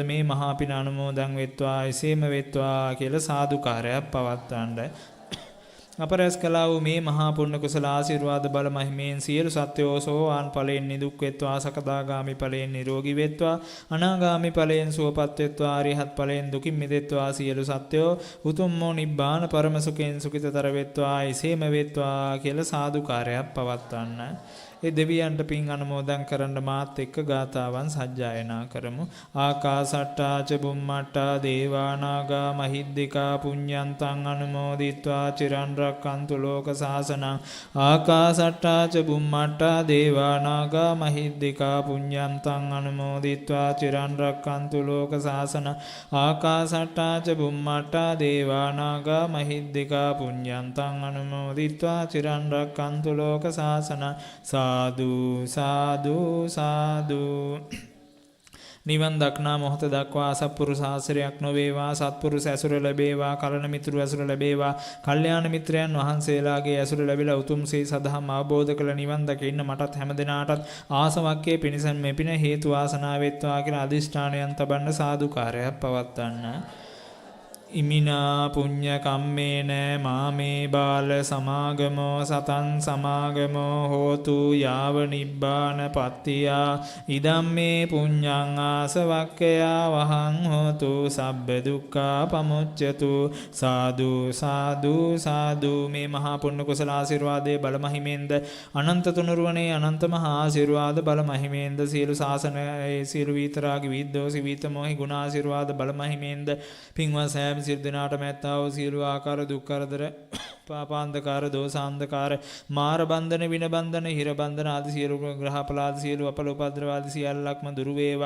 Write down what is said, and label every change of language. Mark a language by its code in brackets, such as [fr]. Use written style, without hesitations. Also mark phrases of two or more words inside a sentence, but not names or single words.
[si] මේ මහා පින අනුමෝදන් වෙත්වා එසේම වෙත්වා කියලා සාදුකාරයක් පවත්වන්නයි අපරස් කළා වූ මේ මහා පුණ්‍ය කුසල ආශිර්වාද බල මහිමෙන් සියලු සත්වෝ සෝවාන් ඵලයෙන් නිදුක් වෙත්වා සකදාගාමි ඵලයෙන් නිරෝගී වෙත්වා අනාගාමි ඵලයෙන් සුවපත් වෙත්වා අරිහත් ඵලයෙන් දුකින් මිදෙත්වා සියලු සත්වෝ උතුම් වූ නිබ්බාන පරම සුඛයෙන් සුඛිතතර වෙත්වා එසේම වෙත්වා කියලා සාදුකාරයක් පවත්වන්න. ඒ දෙවියන්ට පින් අනුමෝදන් කරන්න මාත් එක්ක ගාතාවන් සජ්ජායනා කරමු. [pi] ආකාසට්ටා ච බුම්මට්ටා දේවා නාග මහිද්దికා පුඤ්ඤන්තං අනුමෝදිත්වා චිරන් රක්칸තු ලෝක සාසනං. ආකාසට්ටා ච බුම්මට්ටා දේවා නාග මහිද්దికා පුඤ්ඤන්තං අනුමෝදිත්වා චිරන් රක්칸තු ලෝක සාසනං. ආකාසට්ටා ච බුම්මට්ටා දේවා නාග මහිද්దికා පුඤ්ඤන්තං අනුමෝදිත්වා චිරන් රක්칸තු ලෝක සාසනං. [si] සාදු සාදු සාදු. නිවන් දක්නා මොහොත දක්වා අසත්පුරුෂ ආශ්‍රයයක් නොවේවා සත්පුරුෂ ඇසුර ලැබේවා කලණ මිතුරු ඇසුර ලැබේවා කල්යාණ මිත්‍රයන් වහන්සේලාගේ ඇසුර ලැබිලා උතුම් සේ සදහම් අවබෝධ කළ නිවන් දකින්න මටත් හැමදෙනාටත් ආසවක්කේ පිණිසන් මෙපින හේතු වාසනා වෙත්වා කියලා අදිෂ්ඨානයන් තබන්න සාදුකාරයක් පවත්වන්න. [pi] ඉමිනා පුඤ්ඤ කම්මේන මාමේ බාල සමාගමෝ සතං සමාගමෝ හෝතු යාව නිබ්බාන පත්තියා ඉදම්මේ පුඤ්ඤං ආසවක්කයා වහං හෝතු සබ්බ දුක්ඛා පමුච්ඡතු. [si] සාදු සාදු සාදු. මේ මහා පුණ්‍ය කුසල ආශිර්වාදයේ බල මහිමෙන්ද අනන්ත තුනුරුවනේ අනන්ත මහා ආශිර්වාද බල මහිමෙන්ද සියලු ශාසනයේ සියලු විතරාගි විද්දෝසි විතමෝහි ගුණ ආශිර්වාද බල මහිමෙන්ද පින්වත් සෑම සියලු දිනාට මැත්තා වූ සියලු ආකාර දුක් කරදර පාපාන්ධකාර දෝසාන්ධකාර මාර බන්ධන වින බන්ධන හිර බන්ධන ආදී සියලු ග්‍රහ අපලාද සියලු අපල උපද්‍රව ආදී සියල්ලක්ම දුරු වේවා.